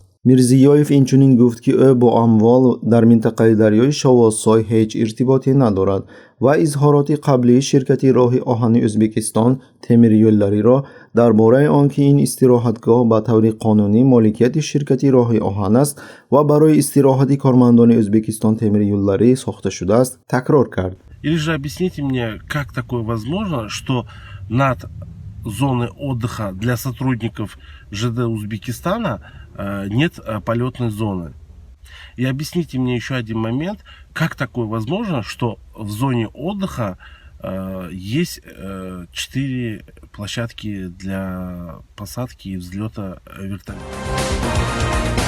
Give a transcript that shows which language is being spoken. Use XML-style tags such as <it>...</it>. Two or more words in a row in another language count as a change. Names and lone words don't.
<tg>Мирзиёев инчунин гуфт ки ӯ бо амвол дар минтақаи дарёи Shovotsoy ҳеҷ иртиботе надорад ва изҳороти қаблии ширкати роҳи оҳани O'zbekiston темирюллариро дар бораи он ки ин истироҳатгоҳ ба таври қонунӣ моликияти ширкати роҳи оҳан аст ва барои истироҳати кормандони O'zbekiston темирюлларӣ сохта шудааст, такрор кард.</tg> <ru>Или же объясните мне, как такое возможно, что над зоной отдыха для сотрудников ЖД Узбекистана нет полетной зоны. И объясните мне еще один момент, как такое возможно, что в зоне отдыха есть 4 площадки для посадки и взлета вертолета.</ru>